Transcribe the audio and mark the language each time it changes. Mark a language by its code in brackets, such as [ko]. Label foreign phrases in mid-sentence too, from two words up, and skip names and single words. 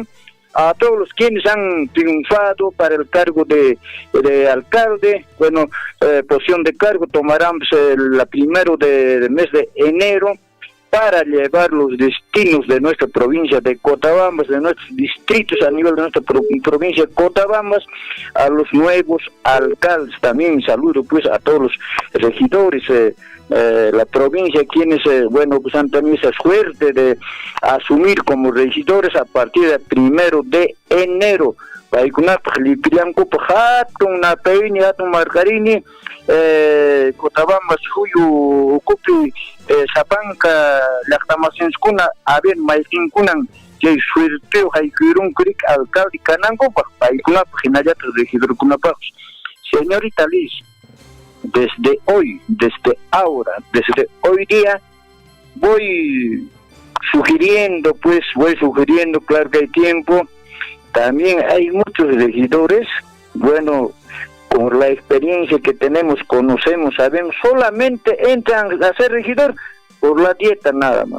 [es] A todos los quienes han triunfado para el cargo de alcalde, bueno, posición de cargo, tomarán la primero del mes de enero para llevar los destinos de nuestra provincia de Cotabambas, de nuestros distritos a nivel de nuestra provincia de Cotabambas, a los nuevos alcaldes. También saludo pues a todos los regidores, la provincia, quienes bueno, pues han tenido esa suerte de asumir como regidores a partir del 1 de enero. [qu] Cotabambas huyu ukupi sapanka llaqtamasinchis kuna haber mayqinkunan chay suerteo hayk'irun kurik alcalde kanankupas paykunapas hinallatas regidorkunapas. [es] Señorita Liz, desde hoy día, voy sugiriendo, claro que hay tiempo, también hay muchos regidores, bueno, por la experiencia que tenemos, conocemos, sabemos, solamente entran a ser regidor por la dieta nada más.